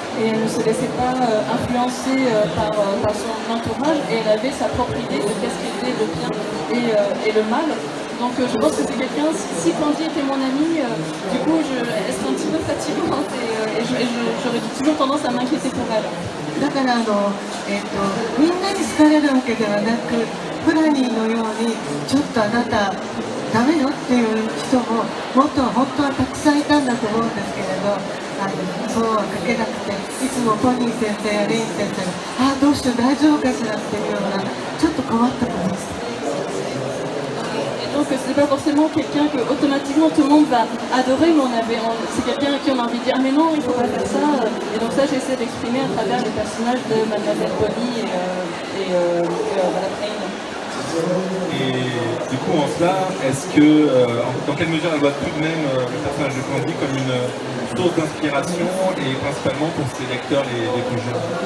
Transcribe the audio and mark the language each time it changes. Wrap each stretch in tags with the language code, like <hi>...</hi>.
<fr>Et elle ne se laissait pas influencer par son entourage, et elle avait sa propre idée de qu'est-ce qu'était le bien et le mal. Donc je pense que c'est quelqu'un, si Candy était mon amie, du coup elle serait un petit peu fatigante et j'aurais toujours tendance à m'inquiéter pour elle.</fr> <ja>だからみんなに好かれるわけではなく、フラニーのようにちょっとあなたダメよっていう人ももっと本当はたくさんいたんだと思うんですけれど、そうは書けなくて、いつもポニー先生やレイン先生がどうして大丈夫かしらっていうようなちょっと困った子でした。</ja> <fr>Donc c'est pas forcément quelqu'un que automatiquement tout le monde va adorer, mais c'est quelqu'un à qui on a envie de dire mais non, il faut pas faire ça. Et donc ça j'essaie d'exprimer à travers les personnages de Mademoiselle Bonnie et Madame Payne. Et du coup en cela, est-ce que dans quelle mesure elle voit tout de même le personnage de Candy comme une source d'inspiration et principalement pour ses lecteurs les plus jeunes?</fr>